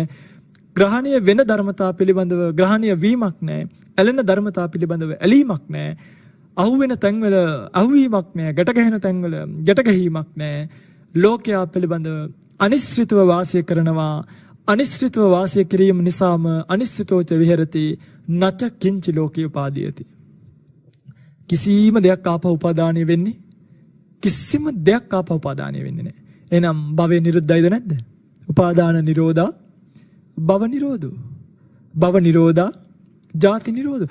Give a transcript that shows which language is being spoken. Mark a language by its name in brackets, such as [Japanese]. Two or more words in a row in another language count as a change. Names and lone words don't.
[Sinhala] ග්‍රහණීය වෙන ධර්මතා පිළිබඳව ග්‍රහණීය වීමක් නැහැ. ඇලෙන ධර්මතා පිළිබඳව ඇලීමක් නැහැ. අහුවෙන තැන්වල අහුවීමක් නැහැ. ගැට ගැහෙන තැන්වල ගැට ගැහිීමක් නැහැ. ලෝකයා පිළිබඳව අනිශ්චිතව වාසය කරනවා. අනිශ්චිතව වාසය කිරීම නිසාම [Pali] අනිශ්චිතෝච විහෙරති නච කිංචි ලෝකේ උපාදීයති. [Sinhala] කිසිම දෙයක් ආපහු උපාදානය වෙන්නේ කිසිම දෙයක් ආපහු උපාදානය වෙන්නේ නැහැ. එහෙනම් භවය නිරුද්ධයිද නැද්ද? [Pali] උපාදාන නිරෝධා භව නිරෝධෝ. භව නිරෝධා ජාති නිරෝධෝ.